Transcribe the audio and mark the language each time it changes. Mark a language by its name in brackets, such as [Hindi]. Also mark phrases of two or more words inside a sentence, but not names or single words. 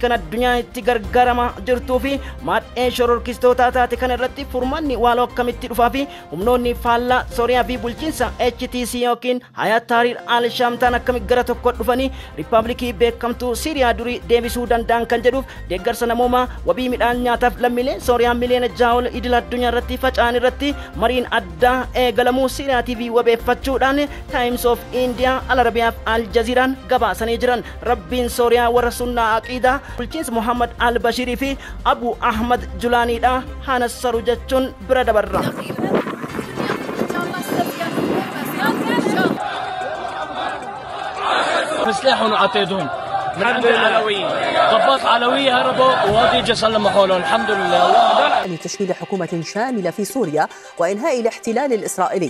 [Oromo] kan addunyaa itti gargaaramaa jirtuu fi maadhee shororkistoota taate kan irratti furmaanni waaloo akkamitti dhufaa fi humnoonni faallaa Sooriyaa fi bulchiinsa HTC yookiin Hayat Tahrir al-Sham ta'an akkamitti gara tokko dhufanii riippaabilikii beekamtuu Siiriyaa durii deebisuu danda'an kan jedhuuf deeggarsa namoomaa wabii midhaan nyaataaf lammiileen Sooriyaa miliyoona 6 idil addunyaa irratti faca'an irratti mariin addaa eegalamuu Siiriyaa TV wabeeffachuudhaan Times of India, Al Arabiyaa fi Al Jazeeraan gabaasanii jiran. Rabbiin Sooriyaa warra sunnaa aqiidaa bulchiinsa Muhammad al-Bashirii fi Abu Ahmad Julaaniidha hanassaru jechuun bira dabarra. [Arabic] سلاحهم وعطيتهم الحمد لله ضباط علوية هربوا وهذه جا سلموا حولهم الحمد لله لتشكيل حكومة شاملة في سوريا وإنهاء الاحتلال الإسرائيلي.